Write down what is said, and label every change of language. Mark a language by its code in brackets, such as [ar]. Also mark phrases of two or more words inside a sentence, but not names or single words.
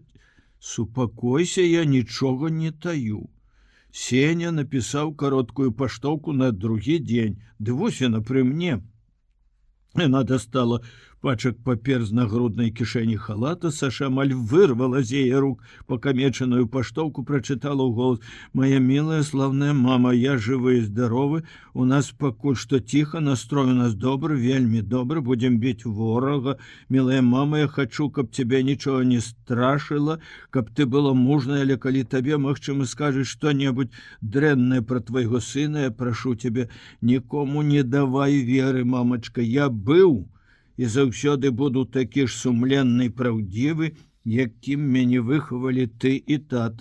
[be] Супакойся, я нічога не таю. Сеня напісаў кароткую паштоўку на другі дзень. Ды вось яна пры мне. Яна дастала пачак папер з нагруднай кішэні халата. Саша амаль вырвала з яе рук пакамечаную паштоўку, прачытала ў голас. [ru] Моя милая славная мама, [be] я жывы і здаровы. У нас пакуль што ціха, настрой у нас добры, вельмі добры, будзем біць ворага. [ru] Милая мама, [be] я хачу, каб цябе нічога не страшыла, каб ты была мужная, але калі табе, магчыма, скажаш што-небудзь дрэннае пра твайго сына, я прашу цябе, нікому не давай веры, мамачка, я быў і заўсёды буду такі ж сумленны і праўдзівы, якім мяне выхавалі ты і тата.